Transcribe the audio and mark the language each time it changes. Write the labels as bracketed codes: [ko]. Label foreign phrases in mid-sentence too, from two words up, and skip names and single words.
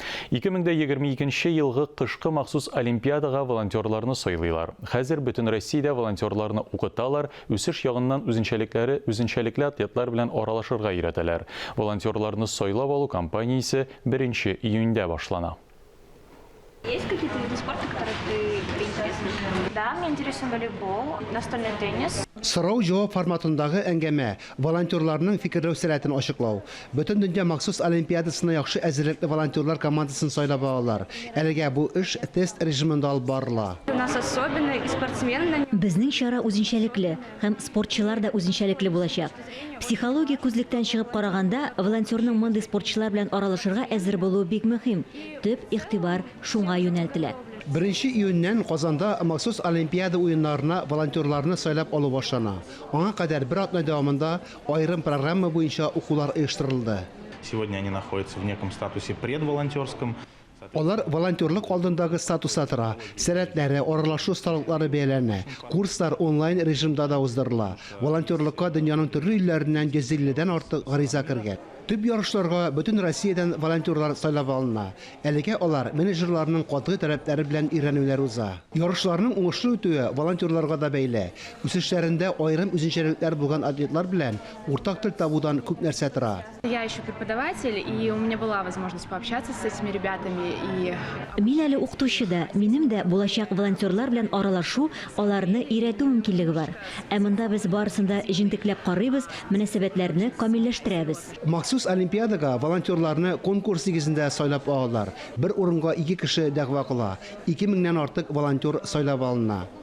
[tt] 2022 елгы кышкы махсус олимпиадага волонтерларны сайлыйлар. Хәзер бөтен Россиядә волонтерларны укыталар, үсеш ягыннан үзенчәлекле атлетлар белән аралашырга өйрәтәләр. Волонтерларны сайлап алу кампаниясе 1 июньдә башлана. [ru] Есть какие-то виды спорта, которые ты интересны? Да, меня интересен волейбол, настольный теннис. [tt] Сорау-җавап форматындагы әңгәмә волонтерларның фикерләү сәләтен ачыклау. Бөтен дөнья махсус олимпиадасына яхшы әзерлекле волонтерлар командасын сайлап алалар. Әлегә бу эш тест режимында алып барыла. [ru] У нас особенно и спортсмены. [tt] Безнең чара үзенчәлекле һәм спортчылар да үзенчәлекле булачак. Психология күзлектән чыгып караганда, волонтерның мондый спортчылар белән аралашырга әзер булуы бик мөһим. Төп игътибар шуңа юнәлтелә. 1 июньнән Казанда махсус олимпиада уеннарына волонтерларны сайлап алу башлана. Аңа кадәр бер атна дәвамында аерым программа буенча укулар оештырылды. [ru] Сегодня они находятся в неком статусе предволонтерском. [tt] Алар волонтерлык алдындагы статуста тора. Сәләтләре, аралашу осталыклары бәяләнә. Курслар онлайн режимда да уздырыла. Волонтерлыкка дөньяның төрле илләреннән 150дән артык гариза кергән. Төп ярышларга бөтен Россиядән волонтерлар сайлап алына. Әлегә алар менеджерларның катгый таләпләре белән өйрәнүләр уза. Ярышларның уңышлы үтүе волонтерларга да бәйле. Үсешләрендә аерым үзенчәлекләр булган атлетлар белән уртак тел табудан күп нәрсә тора. [ru] Я еще преподаватель, и у меня была возможность пообщаться с этими ребятами. [tt] Мин әле укытучы да, минем дә булачак волонтерлар белән аралашу, аларны өйрәтү мөмкинлеге бар. Ә монда без барысында җентекләп карыйбыз, мөнәсәбәтләрне камилләштерәбез. Махсус олимпиадага волонтерларны конкурс нигезендә сайлап алалар. Бер урынга 2 кеше дәгъва кыла. 2000дән артык волонтер сайлап алына.